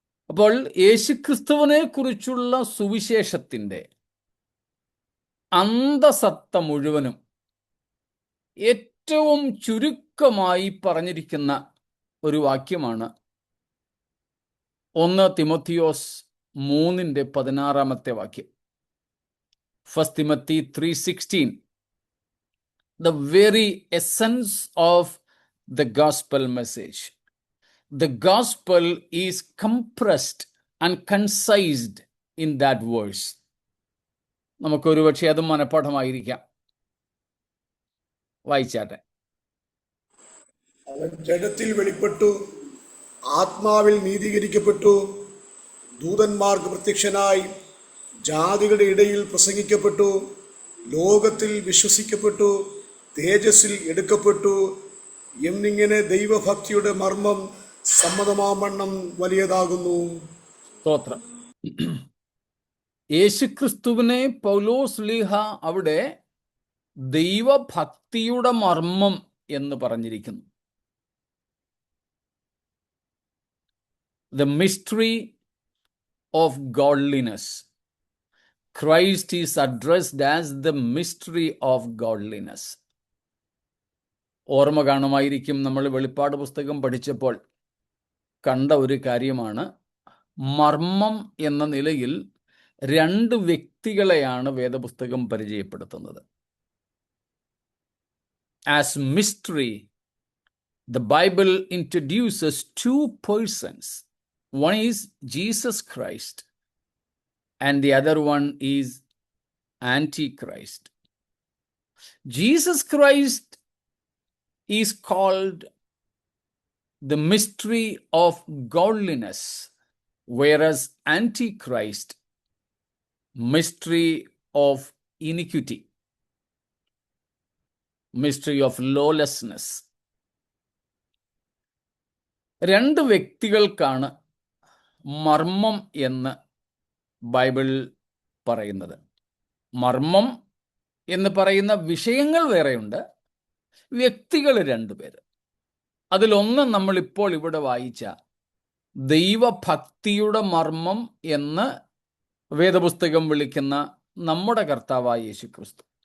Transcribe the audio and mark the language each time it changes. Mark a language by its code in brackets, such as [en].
[ml] അപ്പോൾ യേശുക്രിസ്തുവിനെ കുറിച്ചുള്ള സുവിശേഷത്തിൻ്റെ അന്തസത്ത മുഴുവനും ഏറ്റവും ചുരുക്കമായി പറഞ്ഞിരിക്കുന്ന ഒരു വാക്യമാണ് 1 തിമോത്തിയോസ് 3:16 വാക്യം. [en] 1 Timothy 3:16. The very essence of the gospel message. The gospel is compressed and concised in that verse. [ml] നമുക്കൊരു പക്ഷേ അതും മനഃപ്പാഠമായിരിക്കാം. വായിച്ചാട്ടെ. അവൻ ജഡത്തിൽ വെളിപ്പെട്ടു, ആത്മാവിൽ നീതീകരിക്കപ്പെട്ടു, ദൂതന്മാർക്ക് പ്രത്യക്ഷനായി, ജാതികളുടെ ഇടയിൽ പ്രസംഗിക്കപ്പെട്ടു, ലോകത്തിൽ വിശ്വസിക്കപ്പെട്ടു, തേജസ്സിൽ എടുക്കപ്പെട്ടു എന്നിങ്ങനെ ദൈവഭക്തിയുടെ മർമ്മം സമ്മതമാവണ്ണം വലിയതാകുന്നു. സ്തോത്രം. യേശുക്രിസ്തുവിനെ പൗലോസ് ലീഹ അവിടെ ദൈവഭക്തിയുടെ മർമ്മം എന്ന് പറഞ്ഞിരിക്കുന്നു. [en] The mystery of godliness. Christ is addressed as the mystery of godliness. [ml] ഓർമ്മ കാണുമായിരിക്കും, നമ്മൾ വെളിപ്പാട് പുസ്തകം പഠിച്ചപ്പോൾ കണ്ട ഒരു കാര്യമാണ്, മർമ്മം എന്ന നിലയിൽ 2 വ്യക്തികളെയാണ് വേദപുസ്തകം പരിചയപ്പെടുത്തുന്നത്. [en] As mystery, the Bible introduces 2 persons. One is Jesus Christ and the other one is Antichrist. Jesus Christ is called the mystery of godliness, whereas Antichrist, mystery of iniquity, mystery of lawlessness. [ml] 2 വ്യക്തികൾക്കാണ് മർമ്മം എന്ന് Bible പറയുന്നത്. മർമ്മം എന്ന് പറയുന്ന വിഷയങ്ങൾ വേറെയുണ്ട്, വ്യക്തികൾ 2 പേര്. അതിലൊന്ന് നമ്മളിപ്പോൾ ഇവിടെ വായിച്ച ദൈവഭക്തിയുടെ മർമ്മം എന്ന് വേദപുസ്തകം വിളിക്കുന്ന നമ്മുടെ കർത്താവായ യേശുക്രിസ്തു.